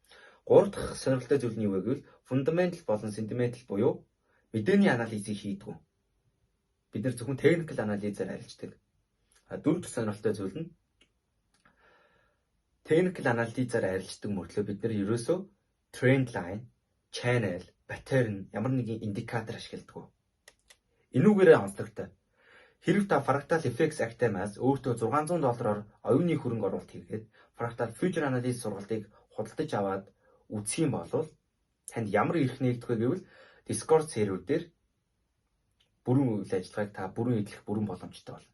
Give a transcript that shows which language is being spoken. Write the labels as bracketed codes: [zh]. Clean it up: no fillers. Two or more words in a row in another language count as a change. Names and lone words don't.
[mn] Гурав дахь сонирхолтой зүйл нь юу вэ гэвэл fundamental болон sentimental буюу Мэдээний анализыг хийдэг. Бид нар зөвхөн technical анализээр арилждаг. Дөрөв дэх сонирхолтой зүйл нь technical анализаар арилждаг мөртлөө бид нар ерөөсөө [en] trend line, channel, pattern [mn] ямар нэгэн индикатор ашигладаг. Энүүгээрээ онцлогтой. Хэрв та Fractal FX Academy-аас өөртөө $600 оюуны хөрөнгө оруулалт хийгээд Fractal Future Analysis сургалтыг худалдаж аваад үзэх юм бол танд ямар эрх нэгдэх вэ гэвэл Discord сервер дээр бүрэн үйл ажиллагааг та бүрэн эдлэх бүрэн боломжтой болно.